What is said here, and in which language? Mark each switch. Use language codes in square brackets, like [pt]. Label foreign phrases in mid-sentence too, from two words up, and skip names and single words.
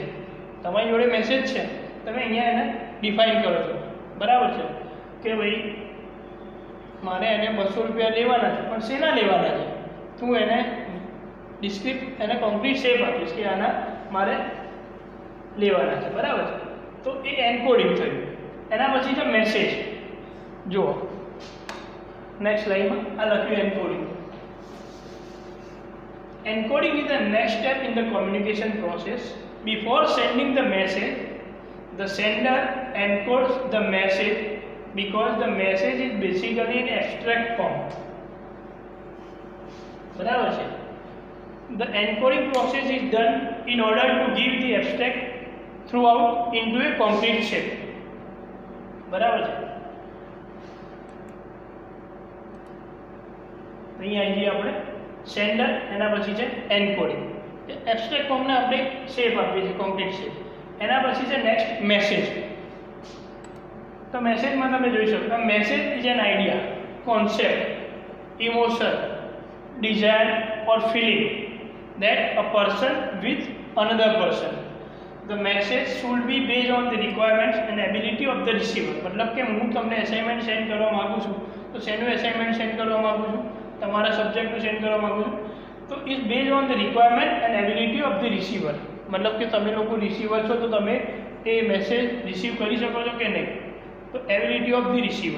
[gu] તમારી જોડે મેસેજ છે, તમે અહીંયા એને ડિફાઇન કરો છો, બરાબર છે, કે ભાઈ મારે એને 200 રૂપિયા લેવાના છે, પણ શેના લેવાના છે? તું એને ડિસ્ક્રિપ્ટ એને [en] concrete shape [gu] આપીશ કે આના મારે લેવાના છે, બરાબર છે. તો એ એન્કોડિંગ થયું. એના પછી છે મેસેજ. જુઓ નેક્સ્ટ લાઈનમાં આ લખ્યું એન્કોડિંગ. [en] Encoding is the next step in the communication process. Before sending the message, the sender encodes the message because the message is basically in abstract form. [gu] બરાબર છે. [en] The encoding process is done in order to give the abstract throughout into a concrete shape. [gu] બરાબર છે. અહીંયા આવી જઈએ આપણે સેન્ડર, એના પછી છે એન્કોડિંગ. [en] abstract formને [gu] આપણે શેપ આપીએ છીએ, [en] concrete shape. [gu] એના પછી છે નેક્સ્ટ મેસેજ. તો મેસેજમાં તમે જોઈ શકો [en] message is an idea, concept, emotion, desire or feeling that a person with another person. The message should be based on the requirements and ability of the receiver. [gu] મતલબ કે હું તમને અસાઇનમેન્ટ સેન્ડ કરવા માગું છું, તો શેનું અસાઇનમેન્ટ સેન્ડ કરવા માગું છું? તમારા સબ્જેક્ટનું સેન્ડ કરવા માગું છું. [en] તો is base on the requirement and ability of the receiver. [gu] મતલબ કે તમે લોકો રિસીવર છો, તો તમે એ મેસેજ રિસીવ કરી શકો છો કે નહીં? [en] તો ability of the receiver.